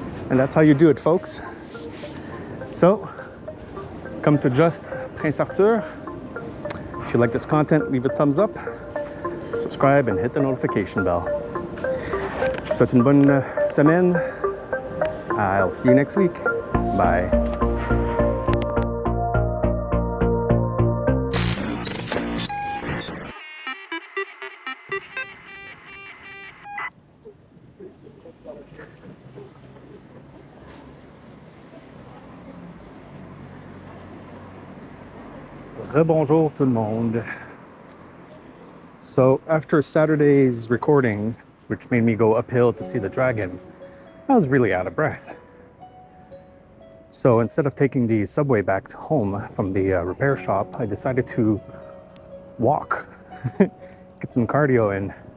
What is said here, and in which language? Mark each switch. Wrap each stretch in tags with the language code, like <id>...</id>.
<en>And that's how you do it, folks. So, come to Just Prince Arthur. If you like this content, leave a thumbs up, subscribe, and hit the notification bell.</en> <fr>Je vous souhaite une bonne semaine.</fr> <en>I'll see you next week. Bye.</en> <fr>Rebonjour tout le monde.</fr> <en>So after Saturday's recording, which made me go uphill to see the dragon, I was really out of breath. So instead of taking the subway back home from the repair shop, I decided to walk, get some cardio in.</en>